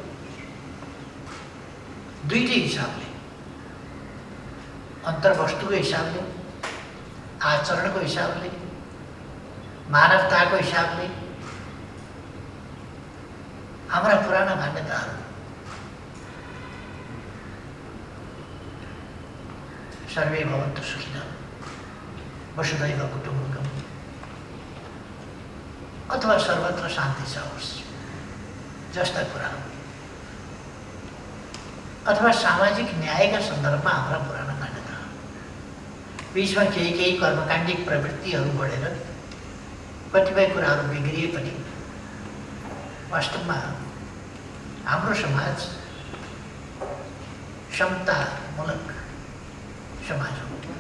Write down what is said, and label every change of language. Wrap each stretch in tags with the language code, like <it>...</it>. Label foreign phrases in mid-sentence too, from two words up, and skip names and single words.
<ne>दुईटै हिसाबले, अन्तर्वस्तुको हिसाबले, आचरणको हिसाबले, मानवताको हिसाबले हाम्रा पुराना मान्यताहरू</ne> <sa>सर्वे भवन्तु सुखिनः, वसुधैव कुटुम्बकम्</sa> <ne>अथवा सर्वत्र शान्ति छ होस् जस्ता कुराहरू, अथवा सामाजिक न्यायका सन्दर्भमा हाम्रा पुराना मान्यता, बीचमा केही कर्मकाण्डिक प्रवृत्तिहरू बढेर कतिपय कुराहरू बिग्रिए पनि वास्तवमा हाम्रो समाज समतामूलक समाज हो।</ne>